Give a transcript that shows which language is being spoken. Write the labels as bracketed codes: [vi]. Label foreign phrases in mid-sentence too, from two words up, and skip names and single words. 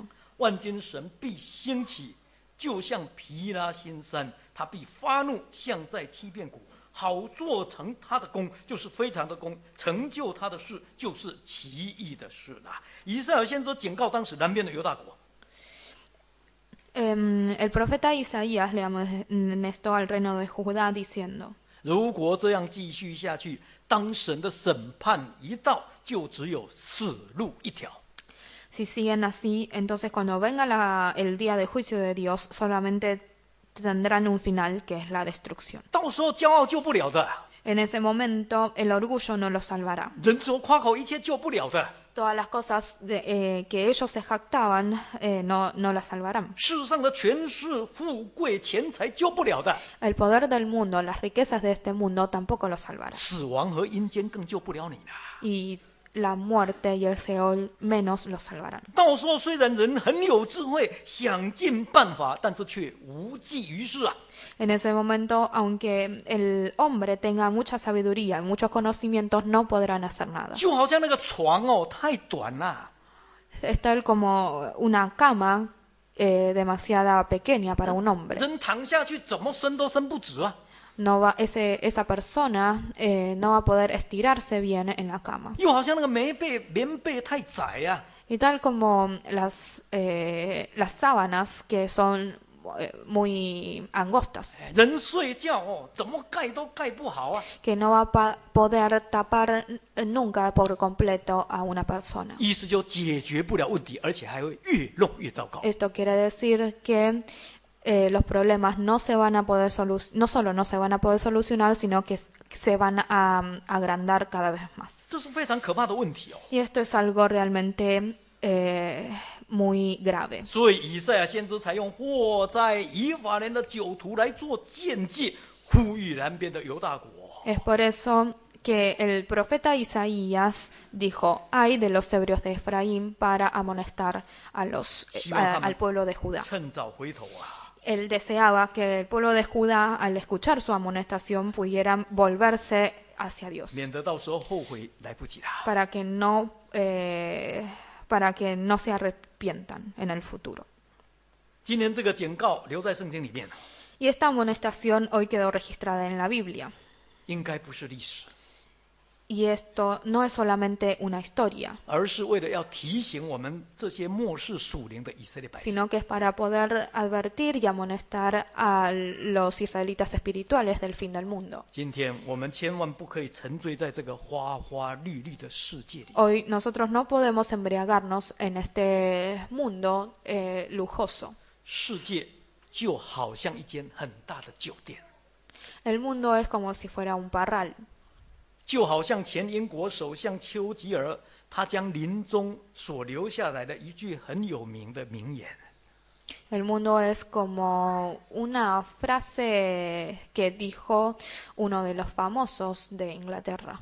[zh] 万军神必兴起，就像毗拉新山，他必发怒，像在欺骗谷，好做成他的功，就是非常的功，成就他的事，就是奇异的事啦。以赛亚先知警告当时南边的犹大国。 [es] El profeta Isaías le amonestó al reino de Judá diciendo: [zh] 如果这样继续下去，当神的审判一到，就只有死路一条。 [es] Si siguen así, entonces cuando venga el día de juicio de Dios, solamente tendrán un final, que es la destrucción. [zh] 到时候骄傲救不了的， [es] En ese momento, el orgullo no los salvará. [zh] 人所夸口一切救不了的。 [es] Todas las cosas que ellos se jactaban no las salvarán. [zh] 世上的权势、富贵、钱财救不了的， [es] El poder del mundo, las riquezas de este mundo tampoco los salvarán. [zh] 死亡和阴间更救不了你了。 [es] Y la muerte y el Seol menos los salvarán. [zh] 到时候虽然人很有智慧，想尽办法，但是却无济于事啊。 [es] En ese momento, aunque el hombre tenga mucha sabiduría y muchos conocimientos, no podrán hacer nada. [zh] 就好像那个床哦，太短了， [es] Es tal como una cama demasiado pequeña para un hombre. [zh] 人躺下去怎么伸都伸不直啊。 [es] Esa persona no va a poder estirarse bien en la cama. [zh] 又好像那个棉被太窄啊。 [es] Y tal como las sábanas que son muy angostas, [zh] 人睡觉哦，怎么盖都盖不好啊。 [es] que no va a poder tapar nunca por completo a una persona. [zh] 意思就解决不了问题，而且还会越弄越糟糕。 [es] Esto quiere decir que los problemas no solo no se van a poder solucionar, sino que se van a agrandar cada vez más. [zh] 这是非常可怕的问题哦。 [es] Y esto es algo realmente muy grave. [zh] 所以以赛亚先知才用祸灾以法莲的酒徒来做鉴戒，呼吁南边的犹大国。 [es] Es por eso que el profeta Isaías dijo: "Ay de los hebrios de Efraín", para amonestar al pueblo de Judá. [zh] 趁早回头啊！ [es] Él deseaba que el pueblo de Judá, al escuchar su amonestación, pudieran volverse hacia Dios, [zh] 免得到时候后悔来不及啦。 [es] para que no se arrepientan en el futuro. [zh] 今天这个警告留在圣经里面， [es] Y esta amonestación hoy quedó registrada en la Biblia. [zh] 应该不是历史， [es] Y esto no es solamente una historia, [zh] 而是为了要提醒我们这些末世属灵的以色列百姓。 [es] sino que es para poder advertir y amonestar a los israelitas espirituales del fin del mundo. [zh] 今天我们千万不可以沉醉在这个花花绿绿的世界里。 [es] Hoy nosotros no podemos embriagarnos en este mundo lujoso. [zh] 世界就好像一间很大的酒店， [es] El mundo es como si fuera un parral. [zh] 就好像前英国首相丘吉尔，他将临终所留下来的一句很有名的名言。 [es] El mundo es como una frase que dijo uno de los famosos de Inglaterra.